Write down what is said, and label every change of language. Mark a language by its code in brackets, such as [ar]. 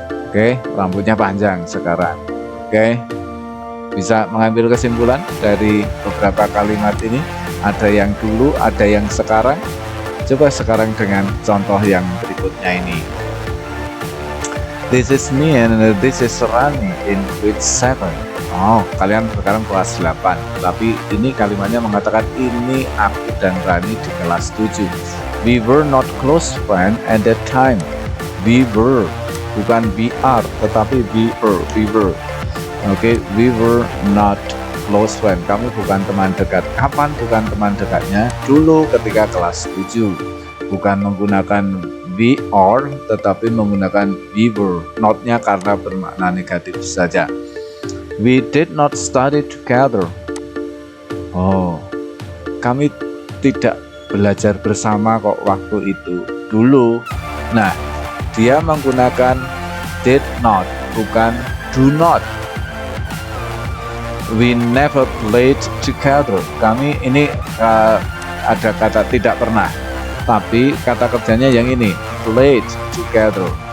[id] Oke, rambutnya panjang sekarang. Oke, bisa mengambil kesimpulan dari beberapa kalimat ini. Ada yang dulu, ada yang sekarang. Coba sekarang dengan contoh yang berikutnya ini. [en] This is me and this is Rani in grade 7. [id] Oh, kalian sekarang kelas 8. Tapi ini kalimatnya mengatakan ini aku dan Rani di kelas 7. [en] We were not close friend at that time. We were, [id] bukan [en] we are, [id] tetapi [en] we were. Oke, we were not close friend. [id] Kamu bukan teman dekat. Kapan bukan teman dekatnya? Dulu ketika kelas 7. Bukan menggunakan [en] we are, [id] tetapi menggunakan [en] we were. [id] Not-nya karena bermakna negatif saja. [en] We did not study together. [id] Oh, kami tidak belajar bersama kok waktu itu. Dulu. Nah, dia menggunakan [en] did not, [id] bukan [en] do not. We never played together. [id] Kami ini ada kata tidak pernah, tapi kata kerjanya yang ini, [en] played together.